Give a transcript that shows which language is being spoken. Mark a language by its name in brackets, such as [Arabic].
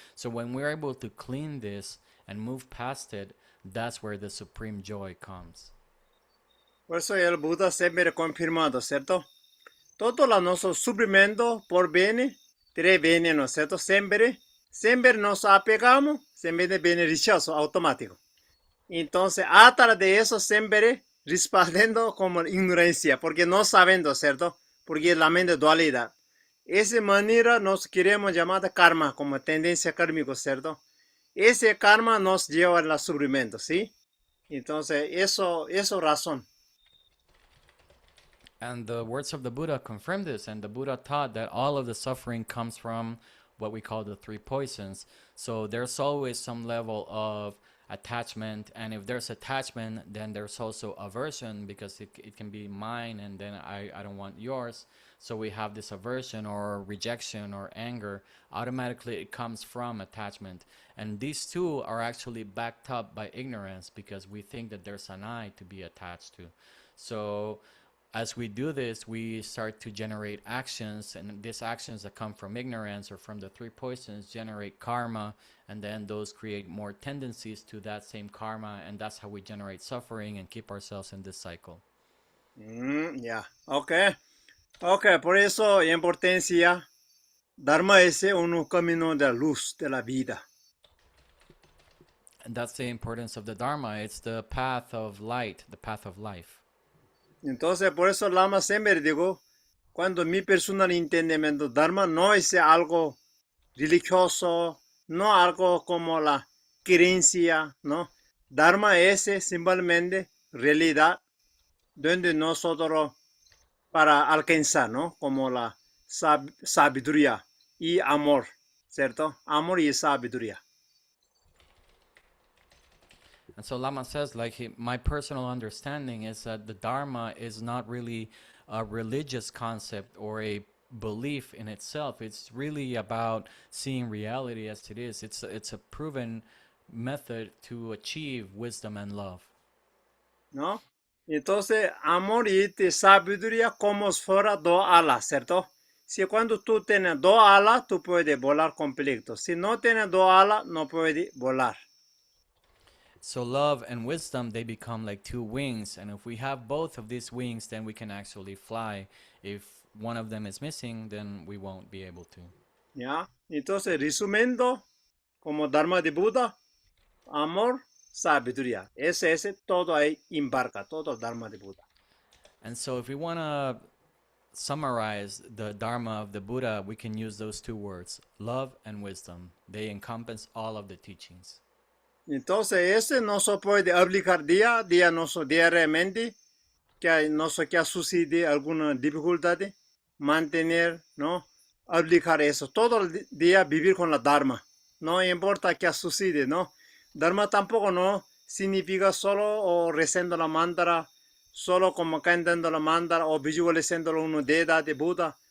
[English] So when we're able to clean this and move past it, that's where the supreme joy comes. [Spanish] Por eso el Buda siempre confirmado, ¿cierto? Todo lo nuestro sufrimiento por bene, tres veneno, ¿cierto? Siempre nos apegamos, siempre viene rechazo automático. Entonces, a través de eso siempre respaldando como ignorancia, porque no sabiendo, ¿cierto? Porque la mente dualidad. Esa manera nos queremos llamar karma, como tendencia kármica, ¿cierto? Ese karma nos lleva al sufrimiento, ¿sí? Entonces, eso razón. [English] And the words of the Buddha confirm this, and the Buddha taught that all of the suffering comes from what we call the three poisons. So there's always some level of attachment, and if there's attachment, then there's also aversion, because it can be mine and then I don't want yours. So we have this aversion or rejection or anger. Automatically it comes from attachment, and these two are actually backed up by ignorance, because we think that there's an I to be attached to. So as we do this, we start to generate actions, and these actions that come from ignorance or from the three poisons generate karma, and then those create more tendencies to that same karma, and that's how we generate suffering and keep ourselves in this cycle. [Spanish] Ya, okay, por eso importancia, Dharma es un camino de luz de la vida. [English] And that's the importance of the Dharma. It's the path of light, the path of life. [Spanish] Entonces, por eso Lama siempre digo, cuando mi personal entendimiento Dharma no es algo religioso, no algo como la creencia, ¿no? Dharma es simplemente realidad donde nosotros para alcanzar, ¿no? Como la sabiduría y amor, ¿cierto? Amor y sabiduría. [English] And so Lama says, my personal understanding is that the Dharma is not really a religious concept or a belief in itself. It's really about seeing reality as it is. It's a proven method to achieve wisdom and love. [Spanish] ¿No? Entonces, amor y sabiduría como si fuera dos alas, ¿cierto? Si cuando tú tienes dos alas, tú puedes volar completo. Si no tienes dos alas, no puedes volar. [English] So love and wisdom, they become like two wings, and if we have both of these wings, then we can actually fly. If one of them is missing, then we won't be able to. [Spanish] ¿Ya? Entonces, resumiendo, como Dharma de Buda, amor, sabiduría. Ese, todo ahí embarca, todo Dharma de Buda. [English] And so if we want to summarize the Dharma of the Buddha, we can use those two words, love and wisdom. They encompass all of the teachings. [Spanish] Entonces, ese no se puede aplicar día a día, diariamente, no sé qué sucede, alguna dificultad, mantener, ¿no? Aplicar eso. Todo el día vivir con la Dharma. No importa qué sucede, ¿no? Dharma tampoco no significa solo o rezando la mantra, solo como cantando la mantra o visualizando una deidad de Buda.